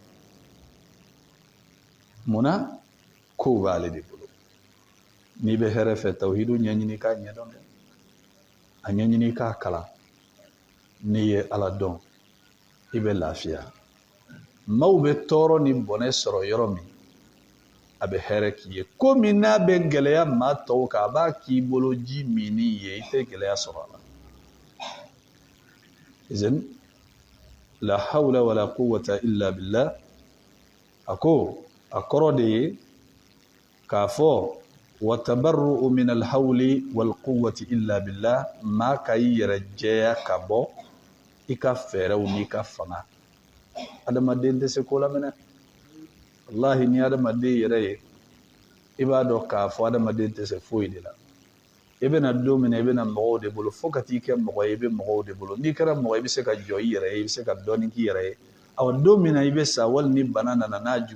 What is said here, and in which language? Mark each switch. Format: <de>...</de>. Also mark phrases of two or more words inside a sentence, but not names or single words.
<bm>munna kow b'ale de bolo n'i bɛ hɛrɛ fɛ tawhidu ɲɛɲini k'a ɲɛdɔn dɛ a ɲɛɲini k'a kalan n'i ye ala dɔn i bɛ lafiya maaw bɛ tɔɔrɔ ni bɔnɛ sɔrɔ yɔrɔ min a bɛ hɛrɛ k'i ye ko min n'a bɛ gɛlɛya maa tɔw kan a b'a k'i bolo ji minni ye i tɛ gɛlɛya sɔrɔ a la izin</bm> <ar>لا حول ولا قوة إلا بالله</ar> <bm>a ko a kɔrɔ de ye k'a fɔ</bm> <ar>والتبرؤ من الحول والقوة إلا بالله</ar> <bm>maa ka i yɛrɛ jɛya ka bɔ i ka fɛɛrɛw n'i ka fanga adamaden tɛ se ko la minɛ wallahi ni adamaden yɛrɛ ye i b'a dɔn k'a fɔ adamaden tɛ se foyi de la i bɛna don min na i bɛna mɔgɔw de bolo fo ka t'i kɛ mɔgɔ ye i bɛ mɔgɔw de bolo n'i kɛra mɔgɔ i bɛ se ka jɔ i yɛrɛ ye i bɛ se ka dɔɔnin k'i yɛrɛ ye awa don min na i bɛ sa wali ni bana nana n'a juguyara</bm>